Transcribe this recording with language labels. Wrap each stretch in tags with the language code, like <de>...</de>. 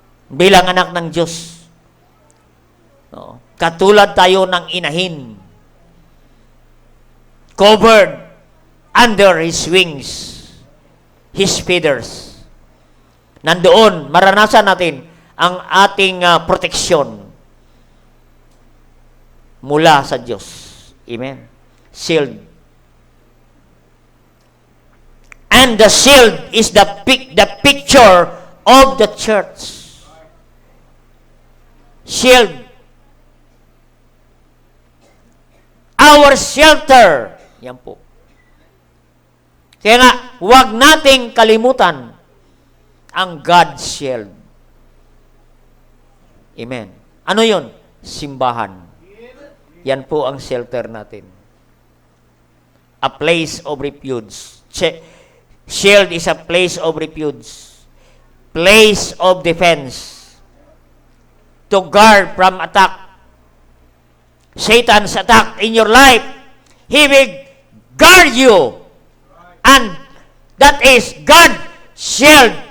<tl>Bilang anak ng Diyos, no? Katulad tayo ng inahin,</tl> <en>covered under his wings, his feathers.</en> <tl>Nandoon, maranasan natin ang ating proteksyon mula sa Diyos.</tl> <en>Amen. Shield. And the shield is the picture of the church. Shield. Our shelter</en> <tl>Yan po. Kaya nga, huwag nating kalimutan ang</tl> <en>God's shield.</en> <tl>Amen. Ano yun? Simbahan. Yan po ang shelter natin.</tl> <en>A place of refuge. Shield is a place of refuge. Place of defense. To guard from attack. Satan's attack in your life. He will guard you. And that is God's shield.</en>